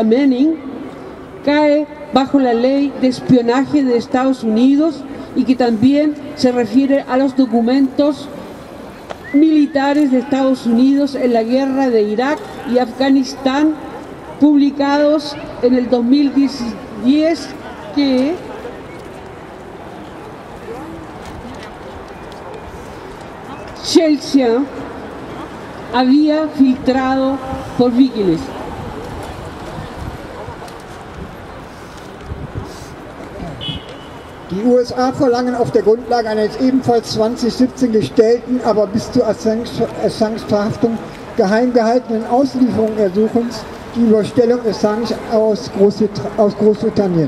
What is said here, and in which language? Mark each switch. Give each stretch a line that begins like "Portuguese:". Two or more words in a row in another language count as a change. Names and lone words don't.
Spanish: Manning, cae bajo la ley de espionaje de Estados Unidos y que también se refiere a los documentos militares de Estados Unidos en la guerra de Irak y Afganistán, publicados en el 2010, que Chelsea había filtrado por Wikileaks.
German: Die USA verlangen auf der Grundlage eines ebenfalls 2017 gestellten, aber bis zur Assange Verhaftung geheim gehaltenen Auslieferungsersuchens die Überstellung Assange aus Großbritannien.